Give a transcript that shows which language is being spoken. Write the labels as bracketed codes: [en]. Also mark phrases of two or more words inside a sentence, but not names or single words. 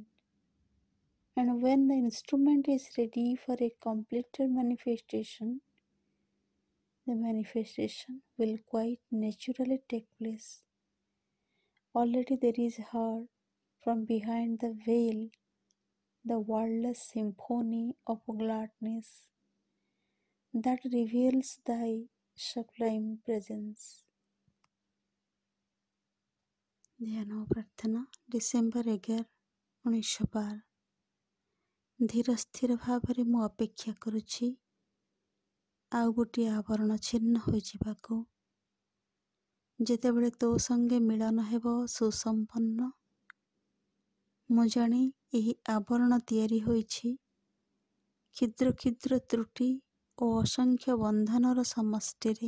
[en] And when the instrument is ready for a completed manifestation, the manifestation will quite naturally take place. Already there is heard from behind the veil the wordless symphony of gladness that reveals thy sublime presence. [or] ଧ୍ୟାନ ଓ ପ୍ରାର୍ଥନା ଡିସେମ୍ବର 11, 1912। ଧୀର ସ୍ଥିର ଭାବରେ ମୁଁ ଅପେକ୍ଷା କରୁଛି ଆଉ ଗୋଟିଏ ଆବରଣ ଛିନ୍ନ ହୋଇଯିବାକୁ। ଯେତେବେଳେ ତୋ ସଙ୍ଗେ ମିଳନ ହେବ ସୁସମ୍ପନ୍ନ, ମୁଁ ଜାଣି ଏହି ଆବରଣ ତିଆରି ହୋଇଛି କ୍ଷୁଦ୍ର କ୍ଷୁଦ୍ର ତ୍ରୁଟି ଓ ଅସଂଖ୍ୟ ବନ୍ଧନର ସମଷ୍ଟିରେ।